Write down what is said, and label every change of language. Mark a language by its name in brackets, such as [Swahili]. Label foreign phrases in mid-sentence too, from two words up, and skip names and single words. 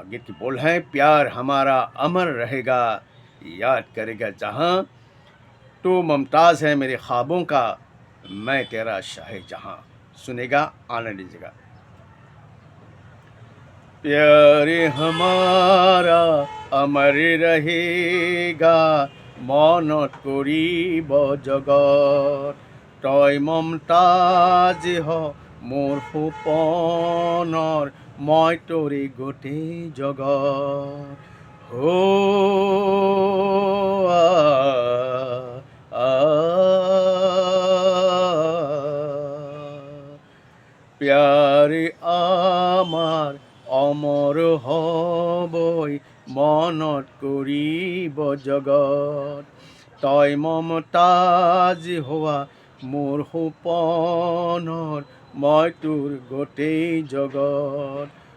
[Hindi] गीत की बोल हैं प्यार हमारा अमर रहेगा याद करेगा जहां तू मुमताज़ है मेरे ख्वाबों का मैं तेरा शाहजहां। सुनेगा आनंद लीजिएगा। प्यार हमारा अमर रहेगा [Assamese] মনত কৰিব জগত তই মমতাজ হ মোৰ সপোনৰ মই তোৰে গোটেই জগত হো প্যারে আমার অমৰ হবই মনত কৰিব জগত তই মমতাজ হোৱা মোৰ সপোনৰ মই তোৰ গোটেই জগত